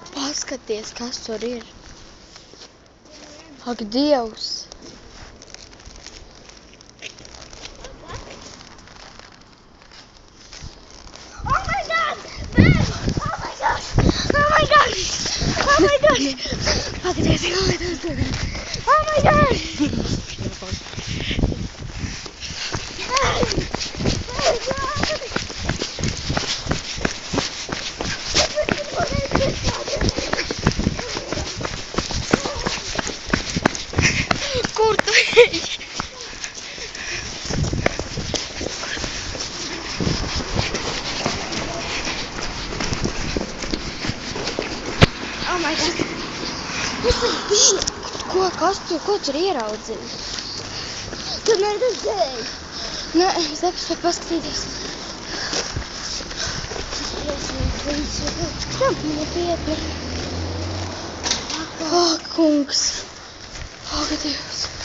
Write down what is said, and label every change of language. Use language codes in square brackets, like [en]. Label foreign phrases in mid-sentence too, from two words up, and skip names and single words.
[lv] Paskaties, kas tur ir. Ak, Dievs. [en] Oh my God! Bēg! Oh my God! Oh my God! Oh my God! Paskaties, oh my God! Oh my God! [lv] Kur tu ej? [en] Oh my God! [lv] Ko tur ieraudzini? Tu neredzēji? Nē, es nepaspēju paskatīties. Nopietni. Ak, kungs. Ak, Dievs.